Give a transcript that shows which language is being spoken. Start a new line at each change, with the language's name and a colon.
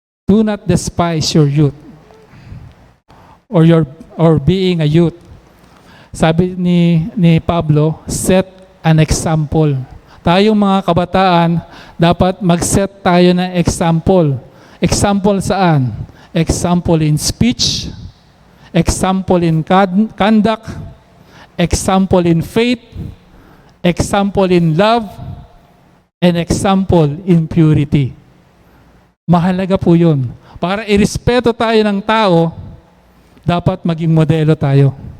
English: Do not despise your youth or being a youth.
Filipino: Sabi ni Pablo,
English: set an example.
Filipino: Tayong mga kabataan, dapat mag-set tayo ng example. Example saan?
English: Example in speech, example in conduct, example in faith, example in love, and example in purity.
Filipino: Mahalaga po yun. Para irespeto tayo ng tao, dapat maging modelo tayo.